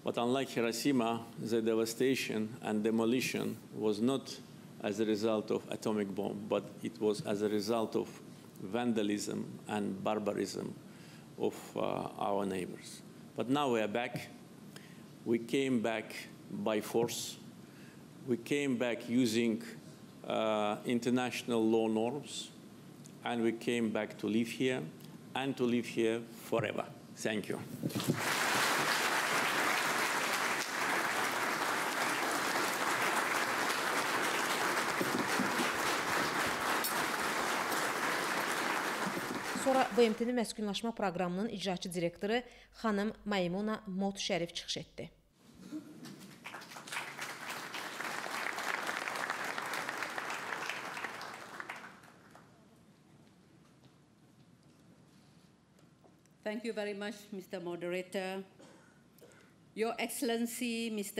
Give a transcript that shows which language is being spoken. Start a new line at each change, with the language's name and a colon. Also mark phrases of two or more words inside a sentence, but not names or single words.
English: But unlike Hiroshima, the devastation and demolition was not as a result of atomic bomb, but it was as a result of vandalism and barbarism of our neighbors. But now we are back. We came back by force. We came back using international law norms, and we came back to live here and to live here forever. Thank you.
Azerbaijani: Sonra BMT-nin məskunlaşma proqramının icraçı direktoru xanım Maymuna Mot Şərif çıxış etdi.
English: Thank you very much, Mr. Moderator. Your Excellency, Mr.